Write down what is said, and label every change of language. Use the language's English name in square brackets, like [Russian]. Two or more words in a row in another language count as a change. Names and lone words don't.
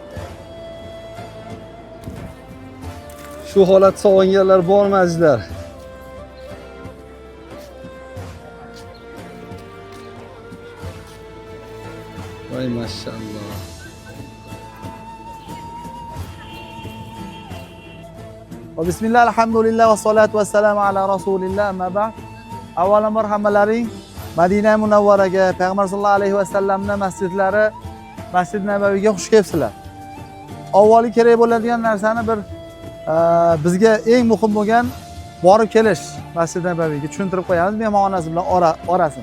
[Uzbek] Shu holat sog'inganlar bormi azizlar? Voy maşallah. [Arabic] بسم الله، الحمد لله والصلاة والسلام على رسول الله، أما بعد. [Uzbek] Avvalambor hammalaring Madina Munawvaraga, Payg'ambar [Arabic] صلى الله عليه وسلم [Uzbek] masjidlari, Masjid Nabaviyga xush kelibsizlar. Avvali kerak bo'ladigan narsani bir bizga eng muhim bo'lgan borib kelish Masjid Nabaviyga tushuntirib qo'yamiz mehmonxonasi bilan orasini.